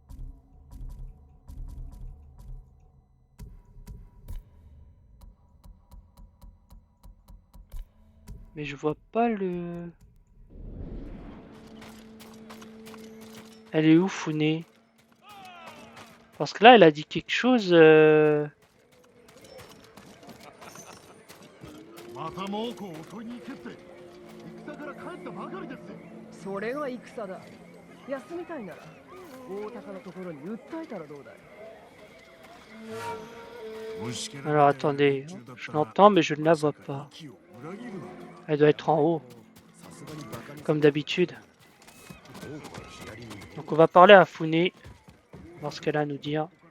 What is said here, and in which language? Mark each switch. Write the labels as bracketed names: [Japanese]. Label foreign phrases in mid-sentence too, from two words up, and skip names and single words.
[French] Mais je vois pas le... Elle est où, Fune? Parce que là, elle a dit quelque chose... [Japanese] また猛虎を襲いに行けって戦から帰ったばかりです。それが戦だ。休みたいなら大高のところに訴えたらどうだい。 [French] Alors attendez, je l'entends mais je ne la vois pas. Elle doit être en haut, comme d'habitude. Donc on va parler à Fune, voir ce qu'elle a à nous dire.